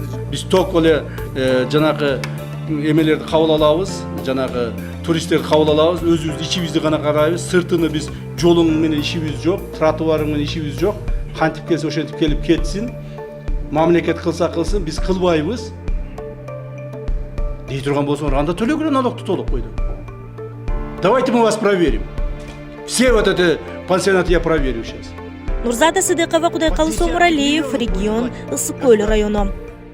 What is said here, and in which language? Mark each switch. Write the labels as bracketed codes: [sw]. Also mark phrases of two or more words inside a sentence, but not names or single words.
[ky] Биз только эле жанагы эмелерди кабыл алабыз, жанагы туристтерди кабыл алабыз, өзүбүз ичибизди гана карайбыз. Сыртыны биз жолуң менен ишибиз жок, тротуарың менен ишибиз жок. Кантип келсе ошентип келип кетсин. Мамлекет кылса кылсын, биз кылбайбыз. Дей турган болсоңор, анда төлөгүлө налогду толук койду. [ru] Давайте мы вас проверим. Все вот это пансионаты я проверю сейчас. [ky] Нурзада Сыдыкова, Кудайкалы Сомуралиев, регион Ысык Көл району.